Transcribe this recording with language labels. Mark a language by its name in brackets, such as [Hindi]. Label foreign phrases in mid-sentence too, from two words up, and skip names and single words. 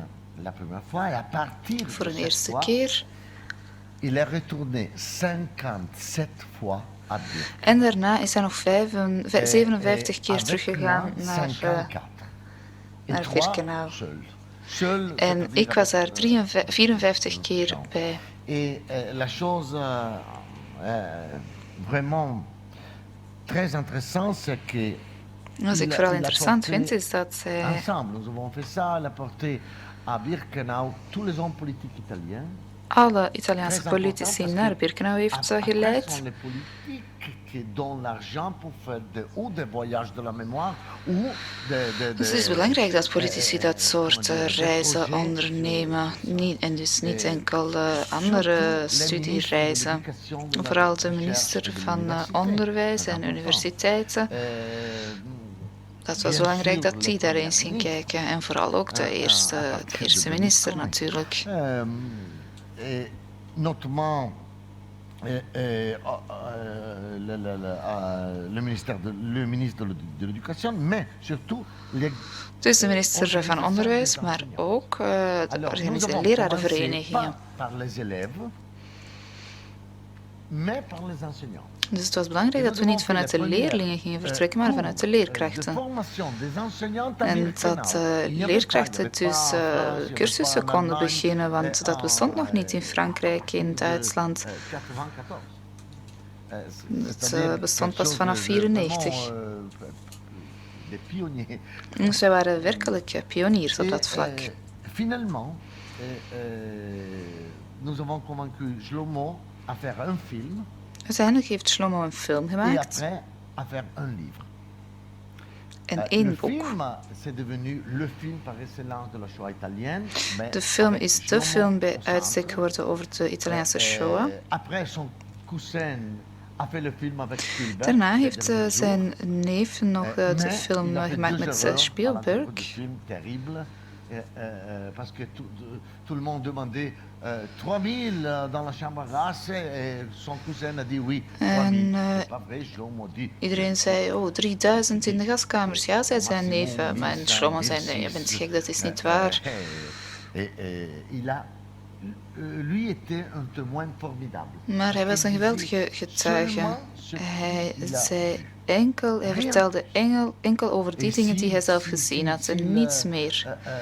[Dutch] Voor een eerste keer. En daarna is hij nog 57 keer teruggegaan naar Birkenau. En ik was daar 54 keer bij. [French] Et la chose vraiment très intéressante, c'est que [Dutch] wat ik vooral interessant vind, is dat zij [French] ensemble, nous avons fait ça, il a porté à Birkenau tous les hommes politiques italiens. [Dutch] Alle Italiaanse politici naar Birkenau heeft geleid. Dus het is belangrijk dat politici dat soort reizen ondernemen. En dus niet enkel andere studiereizen. Vooral de minister van Onderwijs en Universiteiten. Dat was belangrijk dat die daar eens ging kijken. En vooral ook de eerste minister natuurlijk. [French] Notamment le ministre de l'Éducation, mais surtout [Dutch] dus de minister van Onderwijs, maar ook de lerarenverenigingen. Dus het was belangrijk dat we niet vanuit de leerlingen gingen vertrekken, maar vanuit de leerkrachten. En dat leerkrachten dus cursussen konden beginnen, want dat bestond nog niet in Frankrijk, in Duitsland. Het bestond pas vanaf 1994. Dus wij waren werkelijk pioniers op dat vlak. [French] Finalement, nous avons convaincu Shlomo à faire un film. [Dutch] Uiteindelijk heeft Shlomo een film gemaakt. En 1 boek. De film is de film bij uitstek geworden over de Italiaanse Shoah. Daarna heeft zijn neef nog de film gemaakt met Spielberg. [French] Parce que tout le monde demandait 3000 dans la chambre basse et son cousin a dit oui. [Dutch] En iedereen zei, 3000 in de gaskamers. Ja, zei zijn neef. Maar Shlomo zei, nee, je bent gek, dat is niet waar. [French] Lui était un témoin formidable. [Dutch] Maar hij was een geweldige getuige. Hij vertelde enkel over die dingen die hij zelf gezien had en niets meer.